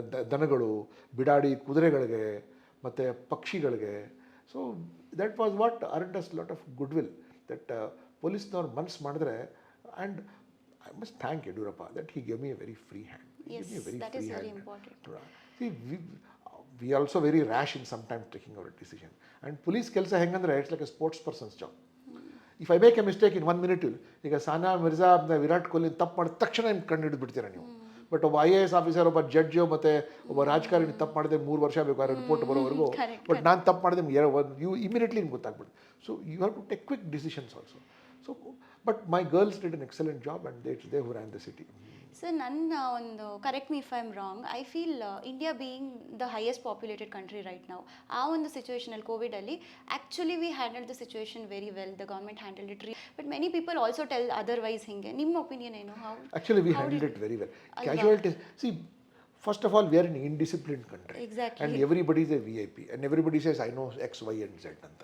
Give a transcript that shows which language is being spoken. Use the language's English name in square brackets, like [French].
[Kannada] ದನಗಳು, ಬಿಡಾಡಿ ಕುದುರೆಗಳಿಗೆ, ಮತ್ತು ಪಕ್ಷಿಗಳಿಗೆ. [English] So that was what earned us lot of good will. That [Kannada] ಪೊಲೀಸ್ನವ್ರು ಮನ್ಸು ಮಾಡಿದ್ರೆ. [English] And I must thank Yeddyurappa that he gave me a very free hand. Yes, that is very important. See, we are also very rash in sometimes taking our decision. And police [Kannada] ಕೆಲಸ ಹೆಂಗಂದ್ರೆ [English] It's like a sports person's job. If I make a mistake in 1 minute, [Kannada] ಈಗ ಸಾನಾ ಮಿರ್ಜಾ, ವಿರಾಟ್ ಕೊಹ್ಲಿ ತಪ್ಪು ಮಾಡಿದ ತಕ್ಷಣ ಕಂಡು ಹಿಡಿದು ಬಿಡ್ತೀರಾ ನೀವು. ಬಟ್ ಒಬ್ಬ IAS ಆಫೀಸರ್, ಒಬ್ಬ ಜಡ್ಜು, ಮತ್ತು ಒಬ್ಬ ರಾಜಕಾರಣಿ ತಪ್ಪು ಮಾಡಿದ್ರೆ 3 ವರ್ಷ ಬೇಕಾದ್ರೆ ರಿಪೋರ್ಟ್ ಬರೋವರೆಗೂ. [English] but [Kannada] ನಾನು ತಪ್ಪು ಮಾಡಿದೆ [English] you immediately [Kannada] ನಿಮ್ಗೆ ಗೊತ್ತಾಗ್ಬಿಡುತ್ತೆ. [English] So you have to take quick decisions also. So but my girls did an excellent job and they who ran the city. [Kannada] Sir, ನನ್ನ ಒಂದು, [English] correct me if I am wrong, I feel India being the highest populated country right ನಾವು, [Kannada] ಆ ಒಂದು ಸಿಚುವೇಷನಲ್ಲಿ ಕೋವಿಡಲ್ಲಿ [English] Actually we handle the situation very well, the government handle it. But many people also tell otherwise. [Kannada] ಹಿಂಗೆ ನಿಮ್ಮ opinion ಏನು? [English] Actually we handle it very well. Casualties, see, first of all we are in indisciplined country. Exactly. And everybody is a VIP and everybody says I know X, Y and Z ಅಂತ.